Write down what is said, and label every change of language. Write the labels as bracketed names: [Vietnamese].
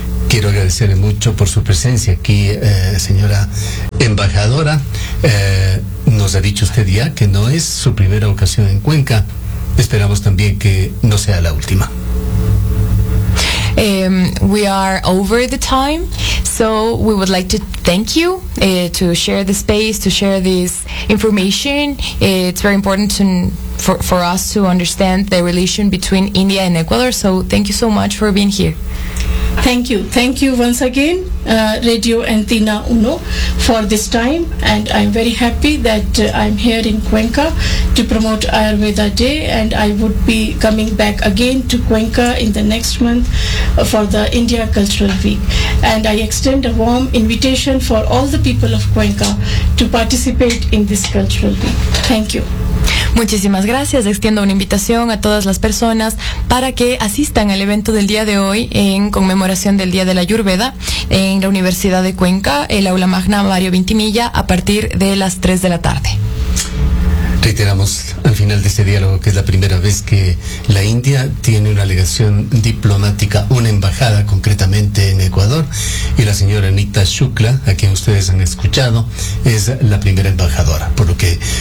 [Spanish] Quiero agradecerle mucho por su presencia aquí, señora embajadora. Nos ha dicho usted ya que no es su primera ocasión en Cuenca. Esperamos también que no sea la última. [English] We are over the time, so we would like to thank you to share the space, to share this information. It's very important to, for us to understand the relation between India and Ecuador, so thank you so much for being here. Thank you. Thank you once again, Radio Antena Uno, for this time. And I'm very happy that I'm here in Cuenca to promote Ayurveda Day. And I would be coming back again to Cuenca in the next month for the India Cultural Week. And I extend a warm invitation for all the people of Cuenca to participate in this cultural week. Thank you. [Spanish] Muchísimas gracias. Extiendo una invitación a todas las personas para que asistan al evento del día de hoy en conmemoración del Día de la Ayurveda en la Universidad de Cuenca, el Aula Magna Mario Vintimilla, a partir de las 3 de la tarde. Reiteramos al final de este diálogo que es la primera vez que la India tiene una delegación diplomática, una embajada concretamente en Ecuador, y la señora Anita Shukla, a quien ustedes han escuchado, es la primera embajadora, por lo que